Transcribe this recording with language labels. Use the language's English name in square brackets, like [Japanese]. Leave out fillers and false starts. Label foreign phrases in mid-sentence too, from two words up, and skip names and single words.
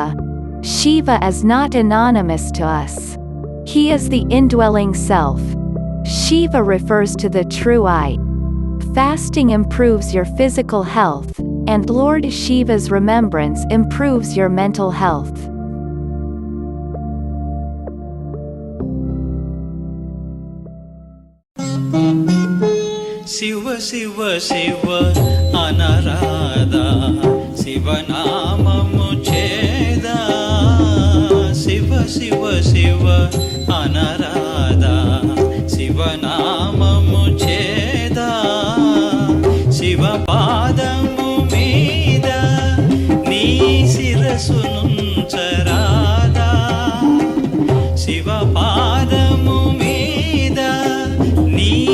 [English] Shiva is not anonymous to us. He is the indwelling self. Shiva refers to the true I. Fasting improves your physical health, and Lord Shiva's remembrance improves your mental health. [Telugu] శివ శివ శివ అనరాదా ಶಿವನಾಮము ఛేద శివ శివ శివ అనరాదా శివనామము ఛేద శివ పాదము మీద నీ శిరసునుంచరాదా శివ పాదము మీద నీ